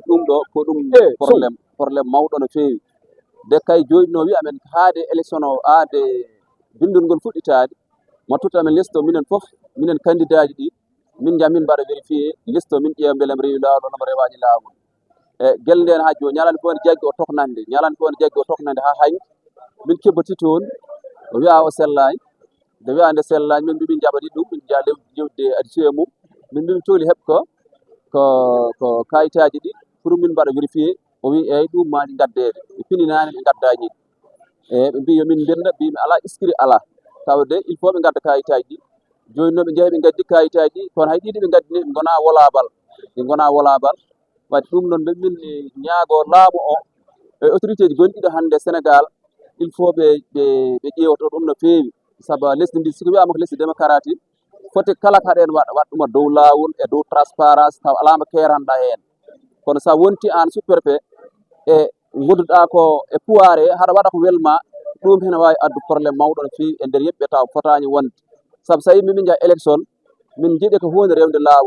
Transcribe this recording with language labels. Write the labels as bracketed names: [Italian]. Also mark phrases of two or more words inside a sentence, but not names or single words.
[Fula] ɗum ɗo ko ɗum probléme mawɗo no fewi de kay joni no wi amen haade élection o aade bindol ngol fuɗɗitade ma tout amen liste o minen foof minen candidat ji ɗi min jaa min mbaɗa [French] vérifié liste [Fula] o min ƴeewa beele mi rewi lawol onomo rewaji lawol e guel nden ha joni ñalande fof ne jaggi o toknande ñalande fof ne jaggi o toknande ha hanki min kebbati toon o wiya o sellani nde wiya nde sellani min mbi min jaɓaɗi ɗum min jaa jewde addition mum min mbi min cohli heɓ ko kayitaji ɗi pour min mbaɗa vérifié o wi eyyi ɗum maɗi gaddede ɓe pininani ɓe gaddañi e ɓe mbi yomin binda mbimi ala inscrit ala tawde [French] il faut [Fula] ɓe gadda kayitaji ɗi joni noon ɓe jeeyi ɓe gaddi kayitaji ɗi kono hay ɗiɗi ɓe gaddini ɓe gona wolabal wadde ɗum noon min ñaago laamu o e autorité ji gonɗiɗo hannde Sénégal [French] il faut [Fula] ɓe ƴeewoto ɗum no feewi saabu lesdi ndi siko wiyama ko lesdi démocratique foti kala ko haɗen waɗa ɗum dow lawol e dow transparence taw alama keranɗa hen kono sa wonti an sous-préfet e gonduɗa ko e pouvoir he haɗa waɗa ko welma ɗum hene wawi addu probléme mawɗo no fewi e nder yimɓe taw fotani wonde saabu so yimɓe min jaa élection min jiiɗi ko hunde rewde lawol